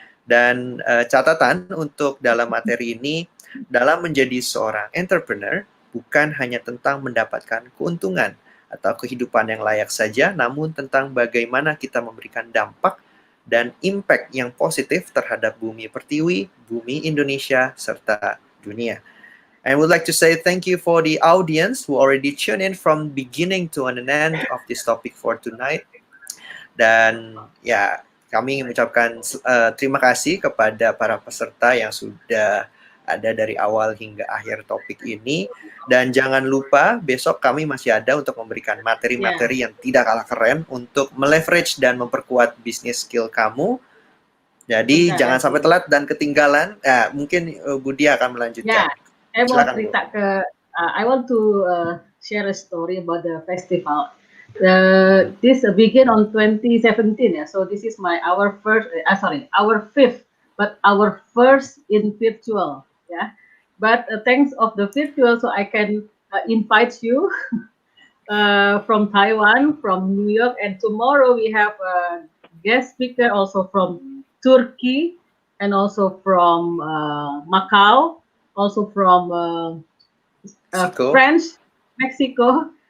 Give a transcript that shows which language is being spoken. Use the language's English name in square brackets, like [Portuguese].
[Indonesian] Dan catatan untuk dalam materi ini, dalam menjadi seorang entrepreneur bukan hanya tentang mendapatkan keuntungan atau kehidupan yang layak saja, namun tentang bagaimana kita memberikan dampak dan impact yang positif terhadap bumi pertiwi, bumi Indonesia, serta dunia. [English] I would like to say thank you for the audience who already tuned in from beginning to an end of this topic for tonight. [Indonesian] Dan ya, kami mengucapkan terima kasih kepada para peserta yang sudah ada dari awal hingga akhir topik ini. Dan jangan lupa besok kami masih ada untuk memberikan materi-materi yang tidak kalah keren untuk meleverage dan memperkuat bisnis skill kamu. Jadi jangan sampai telat dan ketinggalan. Mungkin Budia akan melanjutkan. Saya mau cerita [English] I want to share a story about the festival. This begin on 2017. So this is our fifth, but our first in virtual. Yeah. But thanks of the virtual, so I can invite you from Taiwan, from New York, and tomorrow we have a guest speaker also from Turkey, and also from Macau, also from France, Mexico.